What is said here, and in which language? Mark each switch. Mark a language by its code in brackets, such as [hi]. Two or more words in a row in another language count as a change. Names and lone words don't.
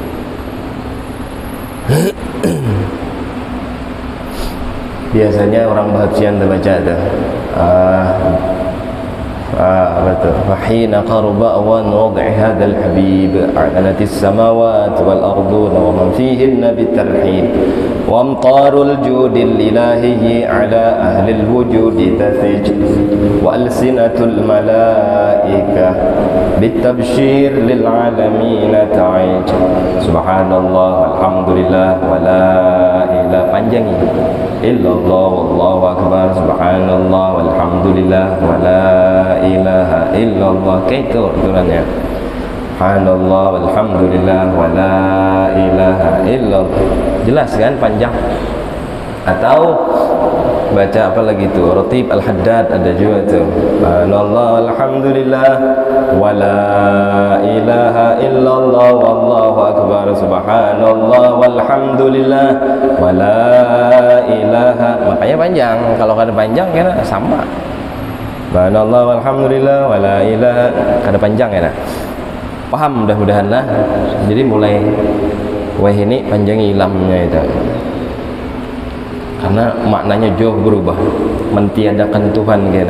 [bjn] Biasanya orang bahabsian terbaca ada betul. [ar] فحين قرب أوان وضع هذا الحبيب أعلنت السماوات والأرض ومن فيهن بالترحيب وأمطار الجود الإلهي على أهل الوجود تسح وألسنة الملائكة بالتبشير للعالمين تعج. سبحان الله والحمد لله ولا إله, panjangi إلا الله والله أكبر، سبحان الله والحمد لله ولا إله إلا الله. [bjn] Kayak itu aturannya. [ar] سبحان الله والحمد لله ولا إله إلا الله. [bjn] Jelas kan, panjang. Atau baca apa lagi itu, Ratib Al-Haddad ada juga tuh. [ar] سبحان الله الحمد لله ولا إله إلا الله والله أكبر، سبحان الله والحمد لله ولا إله. [bjn] Makanya panjang. Kalau kada panjang kena sama. [ar] سبحان الله والحمد لله ولا إله, [bjn] kada panjang ya. Paham mudah-mudahan lah. Jadi mulai wah ini panjangi lamnya itu, karena maknanya jauh berubah, mentiadakan Tuhan kena.